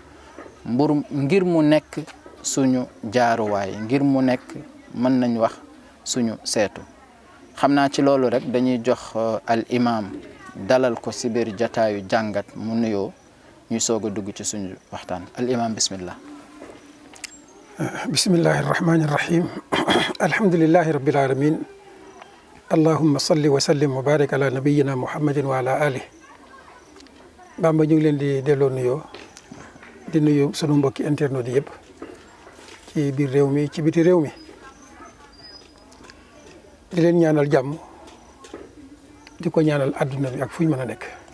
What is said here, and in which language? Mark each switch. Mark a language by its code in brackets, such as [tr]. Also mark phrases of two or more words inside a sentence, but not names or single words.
[wo] ngir mu nekk suñu jaaruwaay ngir mu nekk mën nañ wax suñu seetu xam naa ci loolu rek dañuy jox al imam dalal ko si biir jataayu jàngat mu nuyoo ñu soog a dugg ci suñu waxtaan al imam bismillah. [ar] بسم الله الرحمن الرحيم الحمد لله رب العالمين اللهم صل وسلم وبارك على نبينا محمد وعلى آله. [wo] Bamba ñu ngi leen di delloo nuyoo di nuyu sunu mbokki internet yëpp ci biir réew mi ci biti réew mi di leen ñaanal jàmm di ko ñaanal adduna bi ak fu ñu mën a nekk.